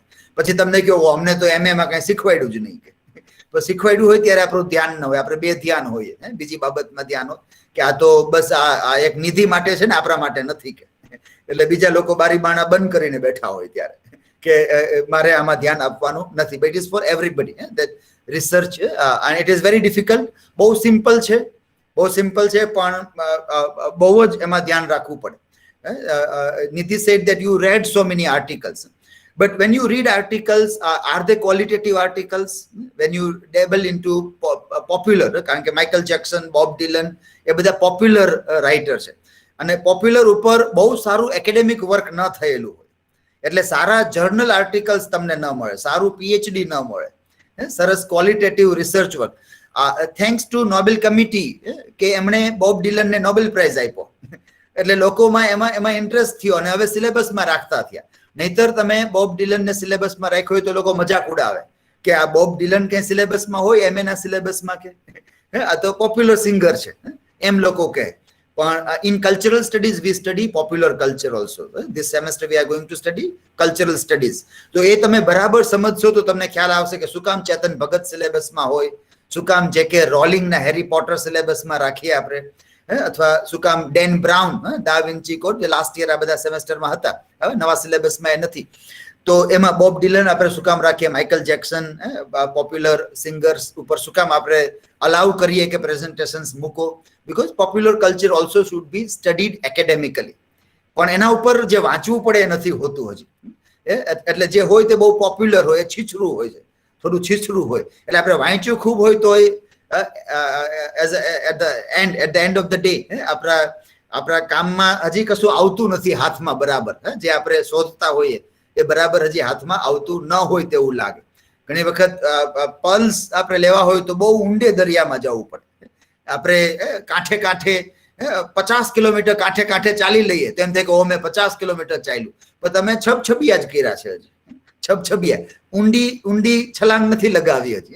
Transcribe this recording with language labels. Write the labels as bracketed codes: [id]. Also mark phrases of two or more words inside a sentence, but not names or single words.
[gu] પછી તમને કહો અમને તો એમએમાં કાંઈ શીખવાડ્યું જ નહીં. કે શીખવાડ્યું હોય ત્યારે આપણું ધ્યાન ન હોય, આપણે બે ધ્યાન હોઈએ, બીજી બાબતમાં ધ્યાન હોય કે આ તો બસ આ એક નિધિ માટે છે ને આપણા માટે નથી. કે એટલે બીજા લોકો બારી બારણા બંધ કરીને બેઠા હોય ત્યારે કે મારે આમાં ध्यान આપવાનું નથી. [en] But it is for everybody that research and it is very difficult. [gu] બહુ સિમ્પલ છે, પણ બહુ જ એમાં ध्यान રાખવું પડે. [en] Nidhi said that you read so many articles, but when you read articles, are they qualitative articles? When you dabble into popular, [gu] કારણ કે માઇકલ જેક્સન, બોબ ડિલન, એ બધા [en] popular writer [gu] છે, અને પોપ્યુલર ઉપર બહુ સારું [en] academic work [gu] ન થયેલું હોય, એટલે સારા [en] journal articles [gu] તમને ન મળે, સારું પીએચડી ન મળે, સરસ [en] qualitative research work. Thanks to Nobel committee [gu] કે એમણે બોબ ડિલનને નોબેલ પ્રાઇઝ આપ્યો, એટલે લોકોમાં એમાં ઇન્ટરેસ્ટ થયો અને હવે સિલેબસમાં રાખતા થયા. નહીતર તમે બોબ ડિલનને સિલેબસમાં રાખ્યો હોય તો લોકો મજાક ઉડાવે કે આ બોબ ડિલન કઈ સિલેબસમાં હોય, એમએના સિલેબસમાં કે આ તો [en] popular singer [gu] છે, એમ લોકો કહે. [en] In cultural studies, we study popular culture also. This semester, we are going to study cultural studies. So, [gu] એ તમે બરાબર સમજશો તો તમને ખ્યાલ આવશે કે શું કામ ચેતન ભગત સિલેબસમાં હોય, શું કામ જેકે રોલિંગના હેરી પોટર સિલેબસમાં રાખીએ આપણે, અથવા શું કામ ડેન બ્રાઉન, દા વિન્ચી કોડ, જે [en] last year [gu] આ બધા સેમેસ્ટરમાં હતા, હવે નવા સિલેબસમાં એ નથી. તો એમાં બોબ ડિલન આપણે શું કામ રાખીએ, માઇકલ જેક્સન, [en] popular singers [gu] ઉપર શું કામ આપણે અલાઉ કરીએ કે પ્રેઝન્ટેશન્સ મૂકો, [en] because popular culture also should be studied academically. [gu] પણ એના ઉપર જે વાંચવું પડે એ નથી હોતું હજી. એટલે જે હોય તે બહુ પોપ્યુલર હોય, છીછરું હોય છે, થોડું છીછરું હોય. એટલે આપણે વાંચ્યું ખૂબ હોય તો [en] at the end of the day [gu] આપણા કામમાં હજી કશું આવતું નથી હાથમાં બરાબર. જે આપણે શોધતા હોઈએ એ બરાબર હજી હાથમાં આવતું ન હોય તેવું લાગે. ઘણી વખત પલ્સ આપણે લેવા હોય તો બહુ ઊંડે દરિયામાં જવું પડે. આપણે કાંઠે કાંઠે 50 કિલોમીટર કાંઠે કાંઠે ચાલી લઈએ તેમ થાય કે ઓ મેં 50 કિલોમીટર ચાલ્યું, પણ તમે છબછબિયા જ કર્યા છે હજી, છબછબિયા, ઊંડી છલાંગ નથી લગાવી હજી.